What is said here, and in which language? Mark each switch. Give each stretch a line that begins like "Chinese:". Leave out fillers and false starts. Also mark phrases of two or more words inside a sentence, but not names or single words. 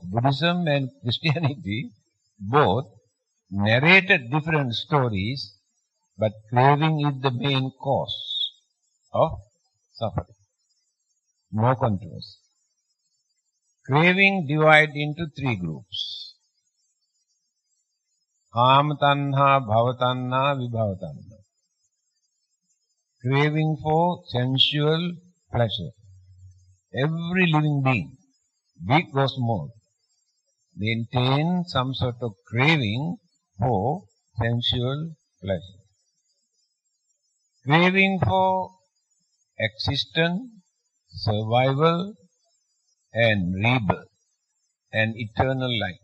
English: Buddhism and Christianity both narrated different stories, but craving is the main cause of suffering. No controversy. Craving divided into three groups.
Pali: Kama tanha, bhava tanha, vibhava tanha.
English: Craving for sensual pleasure. Every living being, big or small, maintain some sort of craving for sensual pleasure. Craving for existence, survival, and rebirth, and eternal life.